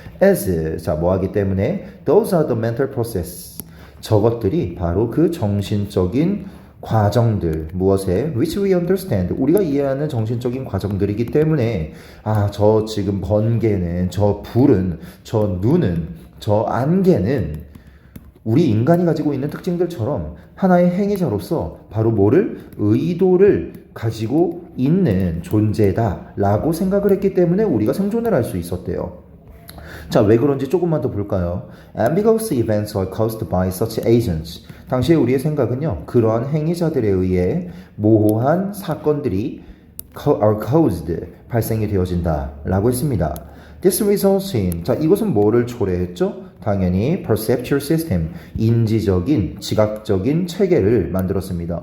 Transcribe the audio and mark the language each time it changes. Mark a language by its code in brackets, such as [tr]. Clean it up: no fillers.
[ko] as, 자, 뭐 하기 때문에 [en] those are the mental process, [ko] 저것들이 바로 그 정신적인 과정들, 무엇에 [en] which we understand, [ko] 우리가 이해하는 정신적인 과정들이기 때문에 저 지금 번개는, 저 불은, 저 눈은, 저 안개는 우리 인간이 가지고 있는 특징들처럼 하나의 행위자로서 바로 뭐를? 의도를 가지고 있는 존재다라고 생각을 했기 때문에 우리가 생존을 할 수 있었대요. 자, 왜 그런지 조금만 더 볼까요? [en] Ambiguous events are caused by such agents. [ko] 당시에 우리의 생각은요, 그러한 행위자들에 의해 모호한 사건들이 [en] are caused, [ko] 발생이 되어진다 라고 했습니다. [en] This results in, [ko] 자, 이것은 뭐를 초래했죠? 당연히 [en] perceptual system, [ko] 인지적인, 지각적인 체계를 만들었습니다.